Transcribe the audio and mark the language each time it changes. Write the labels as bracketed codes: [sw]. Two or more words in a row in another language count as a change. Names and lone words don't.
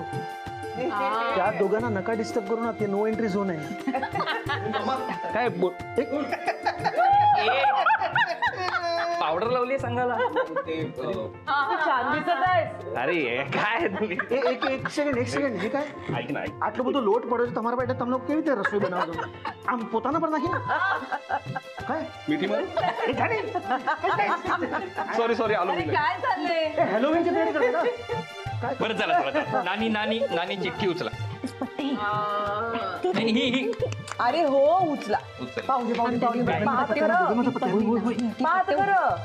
[mr] त्या दोघांना नका डिस्टर्ब करू ना. ते [en] no entry zone [mr] आहे. काय पावडर लावली सांगायला. छान दिसत आहे. अरे काय एक सेकंड हे काय ऐक ना. [gu] આટલું બધું લોટ પડ્યો છે તમારા બેટા. તમે લોકો કેવી રીતે રસોઈ બનાવો છો? આમ પોતાના પર નાખીને काय [mr] मिठी मध्ये. सॉरी आलो. काय चाललंय? हॅलोविनची तयारी करते का काय? बरं चला. नानी चिठ्ठी उचला. अरे हो उचला. पाहू दे. पाहत कर.